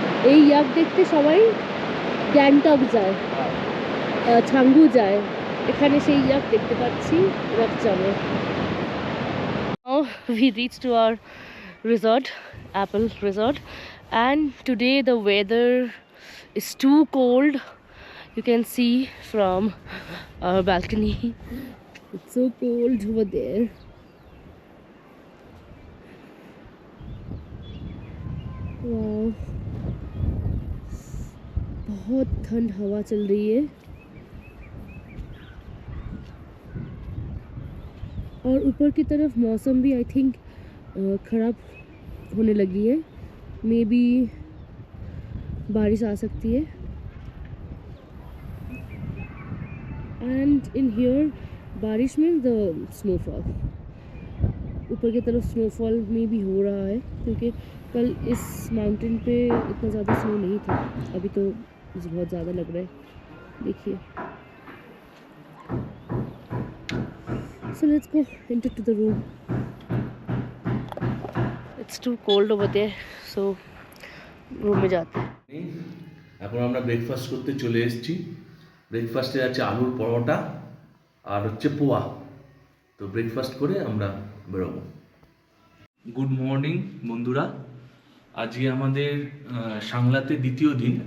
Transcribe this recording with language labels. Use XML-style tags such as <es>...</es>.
<bn>এই ইয়াক দেখতে সবাই গ্যাংটক যায়, ছাঙ্গু যায়, এখানে সেই ইয়াক দেখতে পাচ্ছি রাকচামে।</bn> <en>Now we reached to our resort, Apple Resort, and today the weather is too cold. You can see from our balcony, it's so cold over there.</en> <hi>Wow, बहुत ठंड हवा चल रही है और ऊपर की तरफ मौसम भी आई थिंक ख़राब होने लगी है, मे बी बारिश आ सकती है।</hi> <en>and in here</en> <hi>बारिश मीन्स द स्नोफॉल, ऊपर की तरफ स्नोफॉल में भी हो रहा है, क्योंकि कल इस माउंटेन पे इतना ज़्यादा स्नो नहीं था, अभी तो बहुत ज़्यादा लग रहा है, देखिए।</hi> <en>So let's go into to the room. It's too cold over there, so room</en> <hi>में जाते हैं।</hi> <bn>এখন আমরা ব্রেকফাস্ট করতে চলে এসেছি। ব্রেকফাস্টে আছে আলুর পরোটা আর হচ্ছে পোয়া। তো ব্রেকফাস্ট করে আমরা বেরোবো। গুড মর্নিং বন্ধুরা, আজকে আমাদের সাংলাতে দ্বিতীয় দিন।</bn>